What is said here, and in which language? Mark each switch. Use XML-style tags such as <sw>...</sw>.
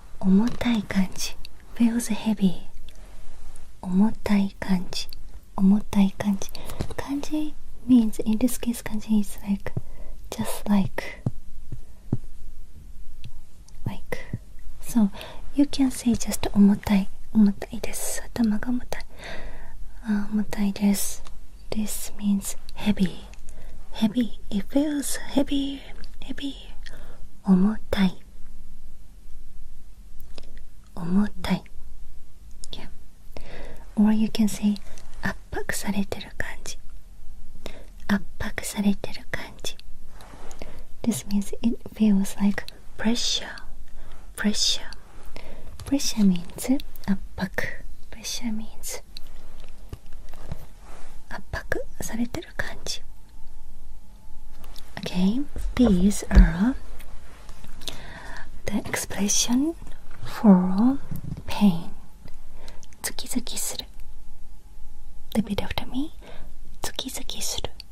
<en>重たい感じ feels heavy.</en> <ja>重たい感じ。重たい感じ。</ja> <en>感じ means in this case 感じ is like just like so you can say just 重たい。</en> <ja>重たいです。頭が重たい。重たいです。</ja> <en>This means heavy. Heavy. It feels heavy. Heavy. 重たい。</en> <ja>重たい。Yeah.</ja> <en>Or you can say</en> <ja>圧迫されてる感じ。圧迫されてる感じ。</ja> <en>This means it feels like pressure. Pressure. Pressure means 圧迫。 Pressure means 圧迫されてる感じ。 Okay, these are the expression for pain. ズキズキする。Repeat after me. ズキズキする。</en>